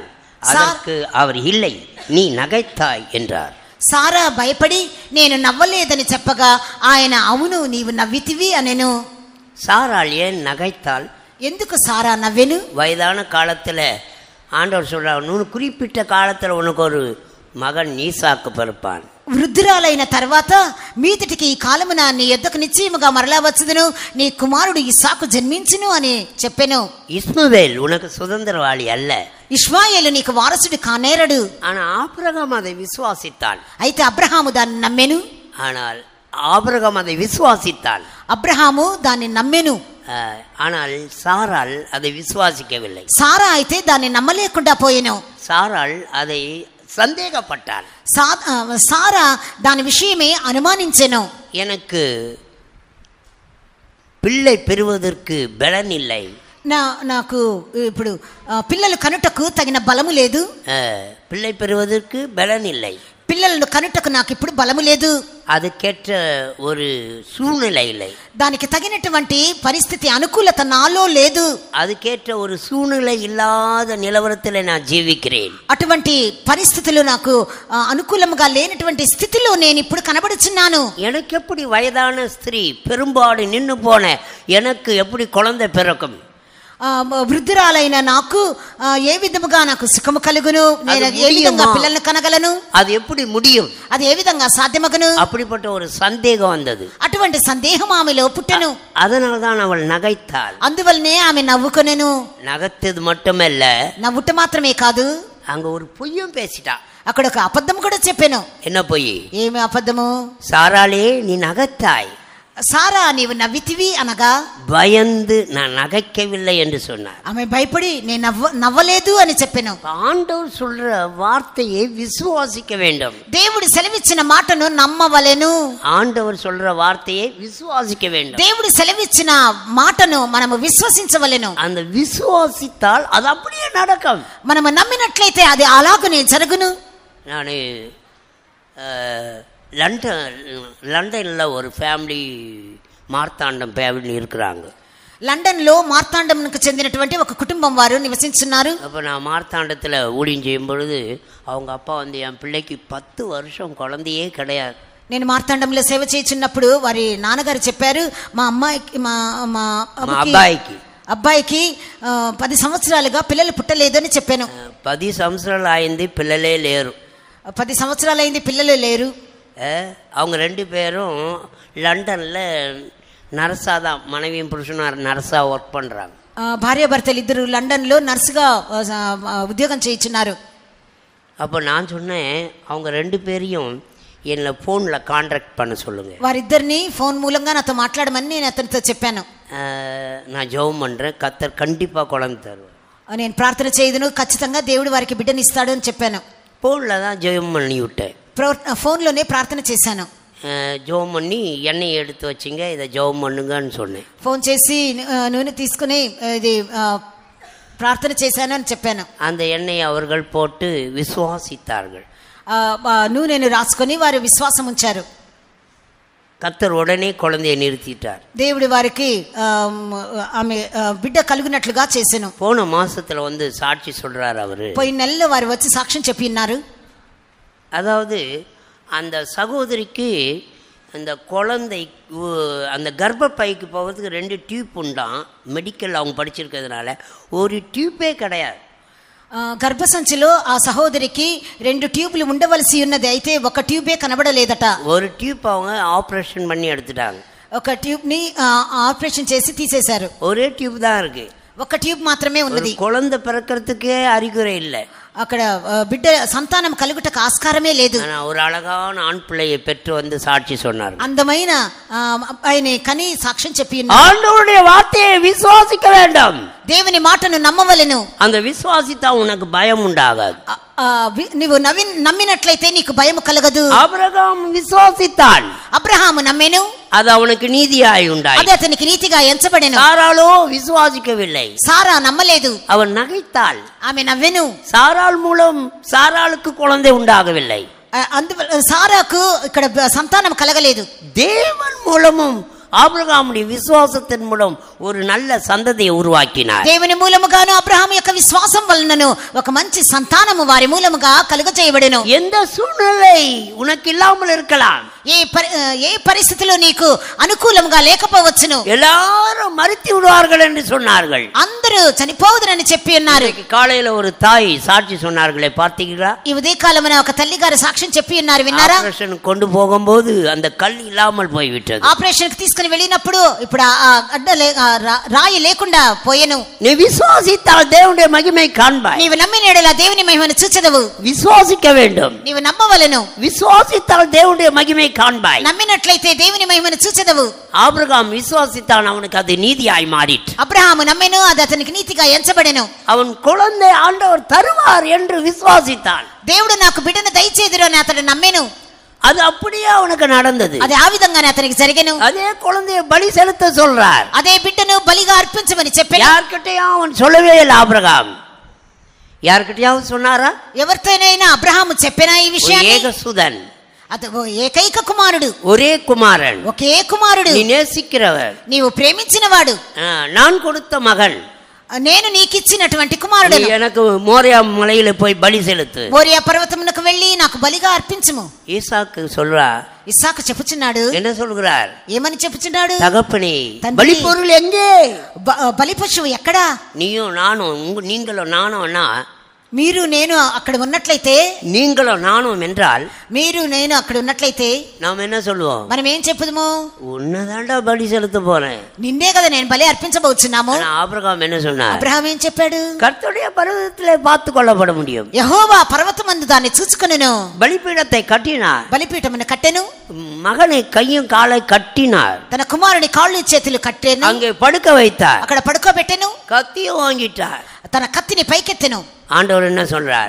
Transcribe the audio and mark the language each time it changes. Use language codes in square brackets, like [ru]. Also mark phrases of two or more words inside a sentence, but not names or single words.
[ta] அதற்கு அவர் இல்லை, நீ நகைத்தாய் என்றார். [te] సారా భయపడి నేను నవ్వలేదని చెప్పగా ఆయన అవును నీవు నవ్వితివి అనెను. [ta] சாராள் ஏன் நகைத்தாள்? [te] ఎందుకు సారా నవ్వెను? [ta] வயதான காலத்தில் ஆண்டவர் சொல்றார், உனக்கு குறிப்பிட்ட காலத்தில் உனக்கு ஒரு மகன் ஈசாக்கு பிறப்பான். [te] వృద్ధురాలైన తర్వాత మీదటికి ఈ కాలమున నీ యొద్దకు నిశ్చయముగా మరలా వచ్చుదును, నీ కుమారుడు ఇస్సాకు జన్మించును అని చెప్పెను. [ta] இஸ்மவேல் உனக்கு சுதந்திரவாளி அல்ல, [te] ఇష్మాయేలు నీకు వారసుడు కానేరడు. [ta] ஆனா ஆபிரகாம் அதை விசுவாசித்தான். [te] అయితే అబ్రహాము దాన్ని నమ్మెను. [ta] ஆனால் ஆபிரகாம் அதை விசுவாசித்தான். [te] అబ్రహాము దాన్ని నమ్మెను. [ta] ஆனால் சாராள் அதை விசுவாசிக்கவில்லை. [te] సారా అయితే దాన్ని నమ్మలేకుండా పోయెను. [ta] சாராள் அதை சந்தேகப்பட்டாள். [te] సారా దాని విషయమే అనుమానించెను. [ta] எனக்கு பிள்ளை பெறுவதற்கு பலன் இல்லை, [te] నాకు ఇప్పుడు పిల్లలు కనుటకు తగిన బలము లేదు, [ta] பிள்ளை பெறுவதற்கு பலன் இல்லை, [te] పిల్లలను కనుటకు నాకు ఇప్పుడు బలము లేదు, [ta] அதுக்கேற்ற ஒரு சூழ்நிலை இல்லை, [te] దానికి తగినటువంటి పరిస్థితి అనుకూలత నాలో లేదు, [ta] அதுக்கேற்ற ஒரு சூழ்நிலை இல்லாத நிலவரத்தில் நான் ஜீவிக்கிறேன். [te] అటువంటి పరిస్థితులు నాకు అనుకూలంగా లేనటువంటి స్థితిలో నేను ఇప్పుడు కనబడుచున్నాను. [ta] எனக்கு எப்படி வயதான ஸ்திரீ பெரும்பாடு நின்று போன எனக்கு எப்படி குழந்தை பிறக்கும்? [te] వృద్ధురాలైన నాకు ఏ విధముగా నాకు సుఖము కలుగును? నేను ఏ విధంగా పిల్లల్ని కనగలను? [ta] அது எப்படி முடியும்? [te] అది ఏ విధంగా సాధ్యమగును? [ta] அப்படிப்பட்ட ஒரு சந்தேகம் வந்தது. [te] అటువంటి సందేహం ఆమెలో పుట్టెను. [ta] அதனால்தான் அவள் நகைத்தாள். [te] అందువల్లనే ఆమె నవ్వుకొనెను. [ta] நகைத்தது மட்டுமல்ல, [te] నవ్వుట మాత్రమే కాదు, [ta] அங்க ஒரு பொய்யும் பேசிட்டா. [te] అక్కడ ఒక అబద్ధం కూడా చెప్పాను. [ta] என்ன பொய்? [te] ఏమి అబద్ధము? [ta] சாராளே நீ நகைத்தாய், [te] సారా నీవు నవ్వితివి అనగా [ta] பயந்து நான் நகைக்கவில்லை என்று சொன்னார். [te] ఆమె భయపడి నేను నవ్వలేదు అని చెప్పాను. [ta] ஆண்டவர் சொல்ற வார்த்தையை விசுவாசிக்க வேண்டும். [te] దేవుడు సెలవిచ్చిన మాటను నమ్మవలెను. [ta] ஆண்டவர் சொல்ற வார்த்தையை விசுவாசிக்க வேண்டும். [te] దేవుడు సెలవిచ్చిన మాటను మనము విశ్వసించవలెను. [ta] அந்த விசுவாசித்தால் அது அப்படியே நடக்கும். [te] మనము నమ్మినట్లయితే అది అలాగనే జరుగును. [ta] நான் லண்டனில் ஒரு ஃபேமிலி మార్తాండం ఫ్యామిలీ இருக்கிறாங்க. [te] లండన్లో మార్తాండంకు చెందినటువంటి ఒక కుటుంబం వారు నివసించున్నారు. [ta] அப்போ நான் மார்த்தாண்டத்தில் ஊழியம் செய்யும் பொழுது அவங்க அப்பா என் பிள்ளைக்கு 10 வருஷம் குழந்தையே கிடையாது. [te] నేను మార్తాండంలో సేవ చేస్తున్నప్పుడు వారి నాన్నగారు చెప్పారు, మా అబ్బాయికి 10 సంవత్సరాలుగా పిల్లలు పుట్టలేదని చెప్పాను. 10 సంవత్సరాలు అయింది, పిల్లలే లేరు. 10 సంవత్సరాలు అయింది, పిల్లలు లేరు. [ta] அவங்க 2 பேரும் லண்டனில் நர்ஸாக தான், மனைவியும் புருஷனும் நர்ஸாக ஒர்க் பண்ணுறாங்க. [te] భార్యాభర్తలు ఇద్దరు లండన్లో నర్సుగా ఉద్యోగం చేయించున్నారు. [ta] அப்போ நான் சொன்னேன், அவங்க 2 பேரையும் என்னை ஃபోన్లో కాంటాక్ట్ பண்ண சொல்லுங்க. [te] వారిద్దరిని ఫోన్ మూలంగా నాతో మాట్లాడమని నేను అతనితో చెప్పాను. [ta] நான் ஜெபம் பண்ணுறேன், கர்த்தர் கண்டிப்பாக குழந்தை தருவார். [te] నేను ప్రార్థన చేయదును, ఖచ్చితంగా దేవుడు వారికి బిడ్డని ఇస్తాడు అని చెప్పాను. [ta] ஃபோனில் தான் ஜெபம் பண்ணி விட்டேன். [te] ఫోన్లోనే ప్రార్థన చేశాను. [ta] ஜெபம் பண்ணி எண்ணெயை எடுத்து வச்சிங்க, இதை ஜெபம் பண்ணுங்கன்னு சொன்னேன். [te] ఫోన్ చేసి నూనె తీసుకుని ఇది ప్రార్థన చేశాను అని చెప్పాను. [ta] அந்த எண்ணெயை அவர்கள் போட்டு விசுவாசித்தார்கள். [te] నూనెను రాసుకొని వారు విశ్వాసం ఉంచారు. [ta] கர்த்தர் உடனே குழந்தையை நிறுத்திட்டார். [te] దేవుడి వారికి ఆమె బిడ్డ కలుగునట్లుగా చేశాను. [ta] போன மாசத்துல வந்து சாட்சி சொல்றாரு அவரு. [te] పోయిన నెలలో వారు వచ్చి సాక్ష్యం చెప్పి ఉన్నారు. [ta] அதாவது அந்த சகோதரிக்கு அந்த குழந்தை அந்த கர்ப்பப்பைக்கு போகிறதுக்கு 2 டியூப் உண்டாம். மெடிக்கல் அவங்க படிச்சிருக்கிறதுனால ஒரு டியூப்பே கிடையாது. [te] గర్భసంచిలో ఆ సహోదరికి 2 ట్యూబ్లు ఉండవలసి ఉన్నది, అయితే ఒక ట్యూబే కనబడలేదట. [ta] ஒரு டியூப் அவங்க ஆப்ரேஷன் பண்ணி எடுத்துட்டாங்க. [te] ఒక ట్యూబ్ ని ఆపరేషన్ చేసి తీసేశారు. [ta] ஒரே டியூப் தான் இருக்கு, [te] ఒక ట్యూబ్ మాత్రమే ఉన్నది. [ta] குழந்தை பிறக்கிறதுக்கே அறிகுறி இல்லை. [te] అక్కడ బిడ్డ సంతానం కలుగుటకు ఆస్కారమే లేదు. [ta] ஒரு అழகான ஆண் பிள்ளையை பெற்று வந்து சாட்சி சொன்னார். [te] అందమైన అబ్బాయిని కని సాక్ష్యం చెప్పి [ta] ஆண்டவருடைய வார்த்தையை விசுவாசிக்க வேண்டும். [te] దేవుని మాటను నమ్మవలెను. [ta] அந்த விசுவாசித்தா உனக்கு பயம் உண்டாகாது. [te] నీవు నమ్మినట్లయితే నీకు భయం కలగదు. [ta] ஆபிரகாம் விசுவாசித்தான், [te] అబ్రహాము నమ్మెను, [ta] அது அவனுக்கு நீதியாய் உண்டாய். [te] అది అతనికి నీతిగా ఎంచబడెను. [ta] சாராளோ விசுவாசிக்கவில்லை, [te] సారా నమ్మలేదు, [ta] அவன் నகைத்தாள். [te] ఆమె నవ్వెను. [ta] சாராள் மூலம் சாராளுக்கு குழந்தை உண்டாகவில்லை. [te] అందువల్ల సారాకు ఇక్కడ సంతానం కలగలేదు. [ta] தேவன் மூலமும் ஆபிரகாமுடைய விசுவாசத்தின் மூலம் ஒரு நல்ல சந்ததியை உருவாக்கினார். [te] దేవుని మూలముగాను అబ్రహాము యొక్క విశ్వాసం విశ్వాసం వలనను ఒక మంచి సంతానము వారి మూలముగా కలుగజేయబడెను. [ta] எந்த సూழ்நிலை உனக்கு இல்லாமல் இருக்கலாம், [te] ఏ పరిస్థితిలో నీకు అనుకూలంగా లేకపోవచ్చును. [ta] எல்லாரும் மறித்து விடுவார்கள் என்று சொன்னார்கள். [te] అందరూ చనిపోవుదురని చెప్పి ఉన్నారు. [ta] காலையில ஒரு தாய் சாட்சி சொன்னார்களே, பார்த்தீங்களா? [te] ఈ ఉదయకాలమున ఒక తల్లి గారు సాక్ష్యం చెప్పి ఉన్నారు, విన్నారా? [ta] ஆபரேஷன் கொண்டு போகும்போது அந்த கல் இல்லாமல் போய்விட்டது. [te] ఆపరేషన్ కి తీసుకుని వెళ్ళినప్పుడు ఇప్పుడు ఆ అడ్డ రాయి లేకుండా పోయెను. [ta] நீ விசுவாசித்தால் தேவனுடைய மகிமை காண்பாய். [te] నీవు నమ్మిన యెడల దేవుని మహిమను చూచెదవు. [ta] விசுவாசிக்க வேண்டும். [te] నీవు నమ్మవలెను. [ta] விசுவாசித்தால் தேவனுடைய மகிமை காண்பாய். [te] నమ్మినట్లయితే దేవుని మహిమను చూచెదవు. [ta] ஆபிரகாம் விசுவாசித்தான், அவனுக்கு அது நீதியாய் மாறிற்று. [te] అబ్రహాము నమ్మెను, అది అతనికి నీతిగా ఎంచబడెను. [ta] அவன் குழந்தை ஆண்டவர் தருவார் என்று விசுவாசித்தான். [te] దేవుడు నాకు బిడ్డను దయచేదురు అని అతడు నమ్మెను. [ta] அது அப்படியே அவனுக்கு நடந்தது. [te] అది ఆ విధంగానే అతనికి జరిగెను. [ta] அதே குழந்தையை பலி செலுத்த சொல்றார். [te] అదే బిడ్డను బలిగా అర్పించమని చెప్పాను. [ta] யார்கிட்டயும் அவன் சொல்லவே இல்லை. ஆபிரகாம் யார்கிட்டயாவது சொன்னாரா? [te] ఎవరితోనైనా అబ్రహాము చెప్పినా ఈ విషయాన్ని? [ta] ஏகசுதன், [te] అతడు ఏకైక కుమారుడు, [ta] ஒரே குமாரன், [te] ఒకే కుమారుడు, [ta] நீ நேசிக்கிறவர், [te] నీవు ప్రేమించినవాడు, [ta] நான் கொடுத்த மகன், [te] నేను నీకిచ్చినటువంటి కుమారుడు, [ta] எனக்கு மோரியா மலையில போய் பலி செலுத்து, [te] మోరియా పర్వతమునకు వెళ్ళి నాకు బలిగా అర్పించుము. [ta] ஈசாக்கு சொல்றா. [te] ఇస్సాకు చెప్పుచున్నాడు. [ta] என்ன சொல்கிறார்? [te] ఏమని చెప్పుచున్నాడు? [ta] தகப்பனே, [te] తండ్రి, [ta] பலி பொருள் எங்கே? [te] బలి పశువు ఎక్కడా? [ta] நீயும் நானும், நீங்களும் நானும்னா, [te] మీరు నేను అక్కడ ఉన్నట్లయితే, [ta] நீங்களும் நானும் என்றால், [te] మీరు నేను అక్కడ ఉన్నట్లయితే [ta] நாம் என்ன சொல்லுவோம்? [te] మనం ఏం చెప్పుదుము? [ta] உன்னதாண்டா பலி செலுத்த போறேன். [te] నిన్నే కదా నేను బలి అర్పించబోచున్నాము. [ta] ஆபிரகாம் என்ன சொன்னார்? [te] అబ్రహాం ఏం చెప్పాడు? [ta] கர்த்தருடைய பர்வதத்திலே பார்த்து கொள்ளப்பட முடியும். [te] యెహోవా పర్వతమందు దాన్ని చూచుకొనెను. [ta] பலிபீடத்தை கட்டினார். [te] బలిపీఠమును కట్టెను. [ta] மகனை கையும் காலை கட்டினார். [te] తన కుమారుని కాళ్ళు చేతులు కట్టెను. [ta] அங்கே படுக்க வைத்தார். [te] అక్కడ పడుకోబెట్టెను. [ta] கத்தியும் வாங்கிட்டார். [te] తన కత్తిని పైకెత్తెను. [ta] ஆண்டவர் என்ன சொல்றார்?